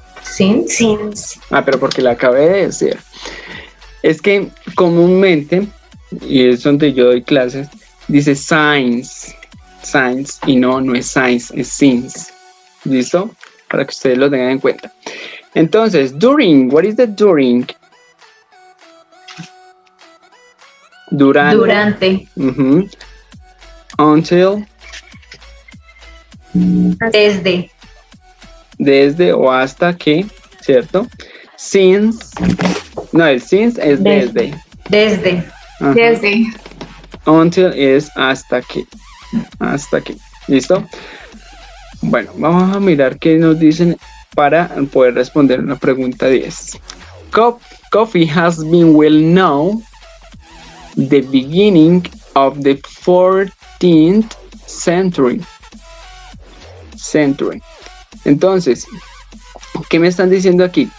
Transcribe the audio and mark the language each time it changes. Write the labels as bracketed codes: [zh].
[en] Since. [es] Pero porque la acabé de decir. Es que comúnmente, y es donde yo doy clases, dice science, y no es science, es since. ¿Listo? Para que ustedes lo tengan en cuenta. [en] Entonces, during, what is the during? [es] Durante. [en] Until. [es] Desde o hasta que, ¿cierto? Since. No, el since es desde. Desde. Until es hasta que. ¿Listo? Bueno, vamos a mirar qué nos dicen para poder responder la pregunta 10. [en] Coffee has been well known the beginning of the 14th century. [es] Entonces, ¿qué me están diciendo aquí?